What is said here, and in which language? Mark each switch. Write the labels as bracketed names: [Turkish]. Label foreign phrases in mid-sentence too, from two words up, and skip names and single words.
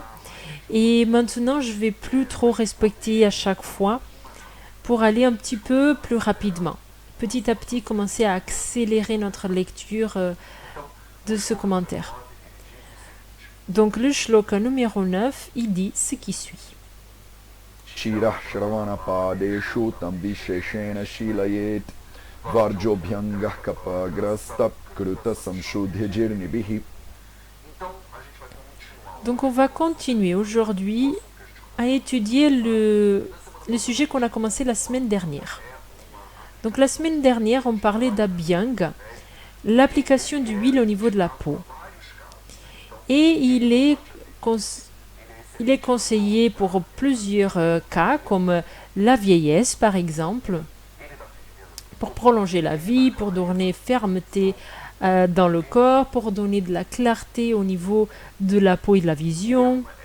[French] Et maintenant, je vais plus trop respecter à chaque fois pour aller un petit peu plus rapidement. Petit à petit, commencer à accélérer notre lecture de ce commentaire. Donc, le shloka numéro 9, il dit ce qui suit. [Sanskrit] Shirah Shravana Padeshu Tambisheshena Shilayet Varjobhyangah Kapagrastap Kruta Samshudhijirnibihi. [French] Donc on va continuer aujourd'hui à étudier le sujet qu'on a commencé la semaine dernière. Donc la semaine dernière, on parlait d'Abhyanga, l'application d'huile au niveau de la peau. Et il est conseillé pour plusieurs cas, comme la vieillesse par exemple, pour prolonger la vie, pour donner fermeté dans le corps, pour donner de la clarté au niveau de la peau et de la vision.